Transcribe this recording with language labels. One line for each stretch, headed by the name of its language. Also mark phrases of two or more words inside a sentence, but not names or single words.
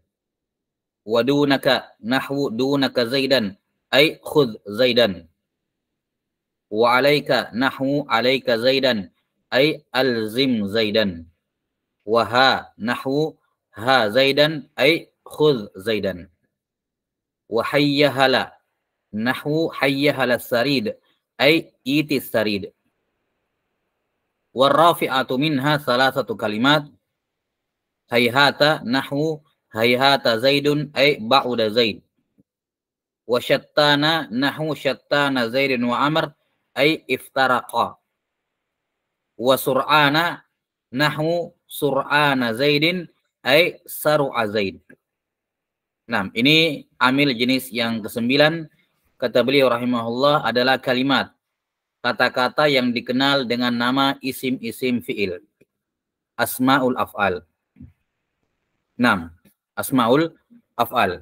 Arabic: ودونك نحو دونك زيدا أي خذ زيدا. وعليك نحو عليك زيدا أي الزم زيدا. وها نحو ها زيدا أي خذ زيدا. وحيهل نحو حيهل ثريد أي ائت ثريد. ورافعة منها 3 كلمات هيهات نحو هيهات زيد أي بعد زيد. وشتان نحو شتان زيد وعمرو أي افترق. وسرعان نحو سرعان زيد أي سرع زيد.
Indonesian: Nah, ini amil jenis yang ke-9. Kata beliau rahimahullah adalah kalimat, kata-kata yang dikenal dengan nama isim-isim fi'il.
Arabic: أسماء الأفعال. Nah, أسماء الأفعال.